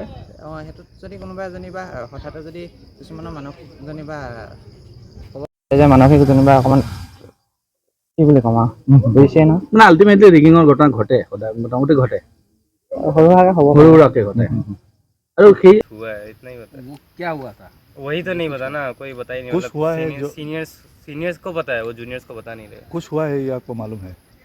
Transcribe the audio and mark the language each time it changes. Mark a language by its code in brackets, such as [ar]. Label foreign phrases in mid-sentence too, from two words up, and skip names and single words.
[as] সেইটোত যদি কোনোবা যেনিবা হঠাতে যদি কিছুমানৰ মানসিক যেনিবা ক'ব যে মানসিক যেনিবা অকণমান কি বুলি ক'ম আৰু বুজিছে ন, মানে আল্টিমেটলি ৰেগিঙৰ ঘটনা ঘটে সদায়, মোটামুটি ঘটে, সৰু সুৰাকে ঘটে। আৰু সেই [hi] हुआ है, इतना ही बता। वो क्या हुआ था? वही तो नहीं बता ना, कोई बता ही नहीं। कुछ हुआ है जो सीनियर्स को पता है, वो जूनियर्स को बता नहीं रहे। कुछ हुआ है ये आपको मालूम है?